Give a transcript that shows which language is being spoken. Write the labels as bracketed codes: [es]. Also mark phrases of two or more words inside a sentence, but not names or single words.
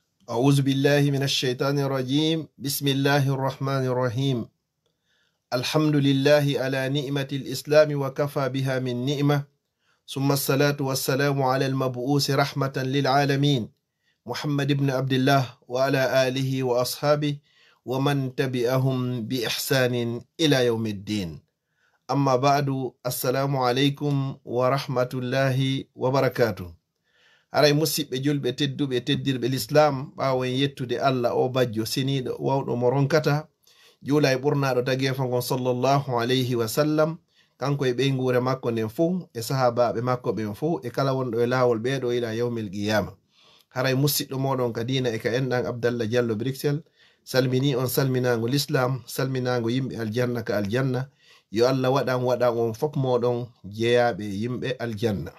[ar] أعوذ بالله من الشيطان الرجيم بسم الله الرحمن الرحيم الحمد لله على نعمة الإسلام وكفى بها من نعمة ثم الصلاة والسلام على المبعوث رحمة للعالمين محمد بن عبد الله وعلى آله وأصحابه ومن تبعهم بإحسان إلى يوم الدين أما بعد السلام عليكم ورحمة الله وبركاته [ff] aray musidɓe julɓe tedduɓe teddirɓe l'islam ɓawen yettude Allah o bajjo seniɗo wawɗo mo ronkata juula e ɓurnaɗo tagefa gon [ar] صلى الله عليه وسلم [ff] kanko e ɓeygure makko nden fo e sahabaɓe makko ɓen fo e kala wonɗo e lawol ɓeɗo [ar] إلى يوم القيامة [ff] haray musidɗo moɗon ka dina e ka enɗan Abdallah Diallo Bruxelles salmini on salminago l'islam salminago yimɓe aljanna ka aljanna yo Allah waɗan on fop moɗon jeeyaɓe yimɓe aljanna.